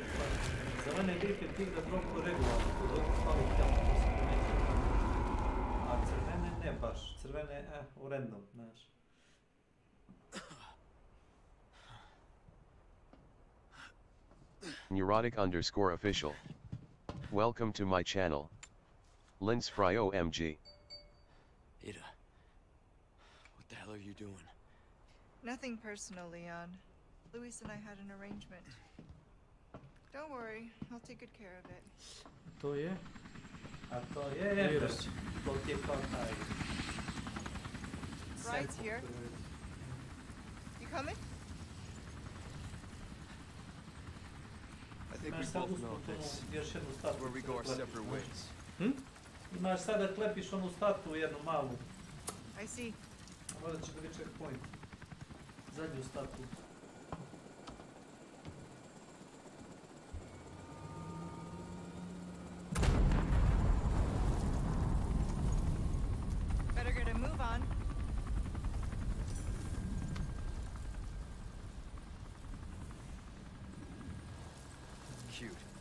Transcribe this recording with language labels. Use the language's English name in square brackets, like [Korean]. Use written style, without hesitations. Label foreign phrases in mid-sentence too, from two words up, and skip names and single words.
[Serbian] Za mene je bitno ti da dropu regularno, to dok fali tamo, to si primetio. A crvene ne baš, crvene u random, znaš. [English] Neurotic_official. Welcome to my channel. Lens OMG. Ada, what the hell are you doing? Nothing personal, Leon. Luis and I had an arrangement. Don't worry, I'll take good care of it. [Serbian] To je? A to je virus. To ti je kao taj. [English] Ride's here. You coming? I think we both know this. Where we go our separate ways. [Serbian] Imaš sad da klepiš onu statu jednu malu. [English] I see. [Serbian] A možda će biti checkpoint. Zadnju statu. [English] Better get a move on. Cute.